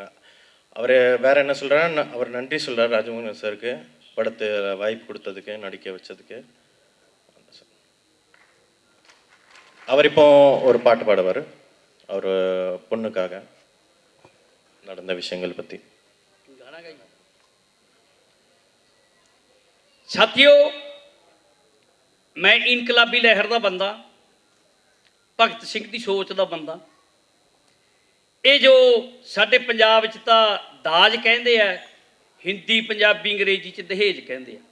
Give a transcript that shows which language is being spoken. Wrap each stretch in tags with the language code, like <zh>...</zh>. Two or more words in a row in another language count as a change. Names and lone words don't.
<ta>அவர் வேறு என்ன சொல்கிறாரு, அவர் நன்றி சொல்கிறார் ராஜமோகன் சாருக்கு படத்தை வாய்ப்பு கொடுத்ததுக்கு, நடிக்க வச்சதுக்கு. அவர் இப்போ ஒரு பாட்டு பாடுவார் அவர் பொண்ணுக்காக நடந்த விஷயங்கள் பற்றி।</ta> <pa>ਸਾਥੀਓ, ਮੈਂ ਇਨਕਲਾਬੀ ਲਹਿਰ ਦਾ ਬੰਦਾ, ਭਗਤ ਸਿੰਘ ਦੀ ਸੋਚ ਦਾ ਬੰਦਾ। ਇਹ ਜੋ ਸਾਡੇ ਪੰਜਾਬ ਵਿੱਚ ਤਾਂ ਦਾਜ ਕਹਿੰਦੇ ਆ, ਹਿੰਦੀ ਪੰਜਾਬੀ ਅੰਗਰੇਜ਼ੀ 'ਚ ਦਹੇਜ ਕਹਿੰਦੇ ਆ।</pa>